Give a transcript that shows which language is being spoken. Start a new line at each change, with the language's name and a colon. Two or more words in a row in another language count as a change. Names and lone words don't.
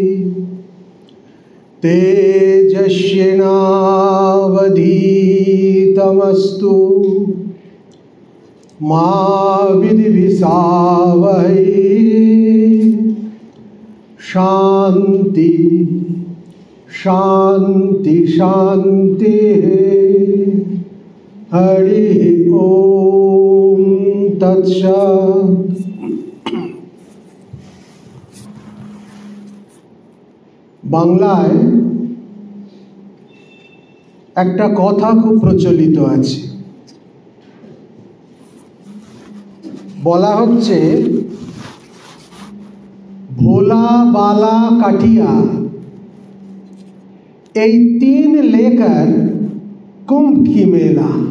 Sanskrit: तेजस्विनावधीतमस्तु मा विद्विषावहै। शांति शांति शांति। हरि ओम तत्सत्।
Bangla: বাংলায় একটা কথা খুব প্রচলিত আছে, বলা হচ্ছে
Hindi: भोला बाला काटिया
Bangla: এই তিন
Hindi: लेकर कुंभ की मेला।